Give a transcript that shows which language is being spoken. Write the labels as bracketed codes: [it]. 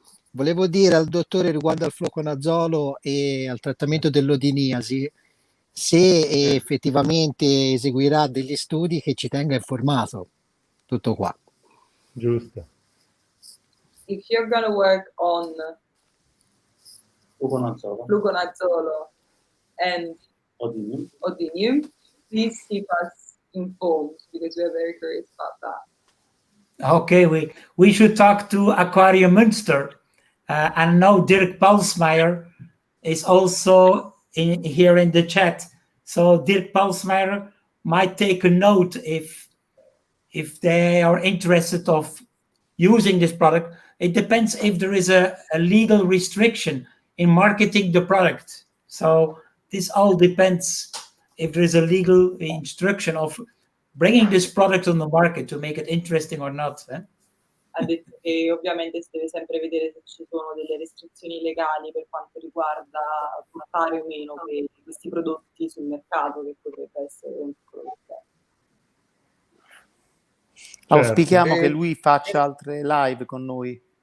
[it] Volevo dire al dottore riguardo al fluconazolo e al trattamento dell'odiniasi se effettivamente eseguirà degli studi che ci tenga informato. Tutto qua. Giusto. [en] If you're going to work on fluconazolo and odinium, please keep us informed because we are very curious about that. Okay, we should talk to Aquarium Münster. And now Dirk Balsmeyer is also here in the chat. So Dirk Balsmeyer might take a note if they are interested of using this product. It depends if there is a legal restriction in marketing the product. So this all depends if there is a legal instruction of bringing this product on the market to make it interesting or not. [it] Ha detto che ovviamente si deve sempre vedere se ci sono delle restrizioni legali per quanto riguarda portare o meno questi prodotti sul mercato, che potrebbe essere un piccolo problema. Auspichiamo che lui faccia altre live con noi.